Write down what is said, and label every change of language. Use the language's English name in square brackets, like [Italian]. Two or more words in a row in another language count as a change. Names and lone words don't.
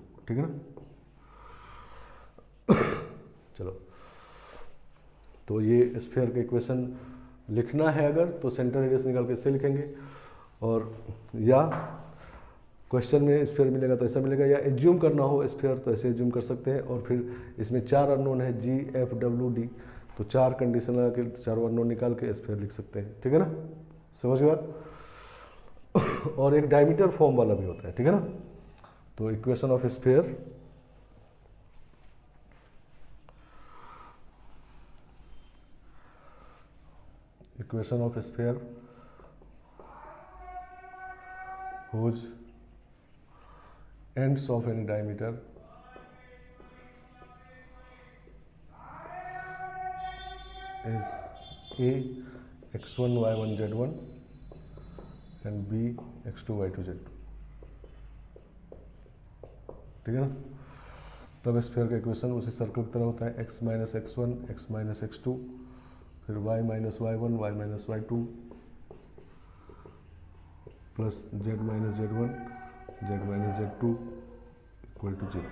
[Hindi] ठीक है ना, चलो तो ये स्फीयर का इक्वेशन लिखना है अगर तो [English] center radius [Hindi] निकाल के इससे लिखेंगे, और या क्वेश्चन में स्फीयर मिलेगा तो ऐसा मिलेगा, या एज्यूम करना हो स्फीयर तो ऐसे एज्यूम कर सकते हैं। और फिर इसमें 4 अननोन है जी एफ डब्ल्यू डी, तो 4 कंडीशन लगा के 4 अननोन निकाल के स्फीयर लिख सकते हैं। ठीक है ना, समझ गए बात। और एक [English] diameter form [Hindi] वाला भी होता है। ठीक है ना, तो [English] equation of sphere whose ends of any diameter is A x1 y1 z1 and B x2 y2 z2। [Hindi] ठीक है ना, तब स्फीयर का इक्वेशन उसी सर्कल की तरह होता है, [English] x minus x1 x minus x2 [Hindi] फिर [English] y minus y1 y minus y2 plus z minus z1 z minus z2 equal to 0.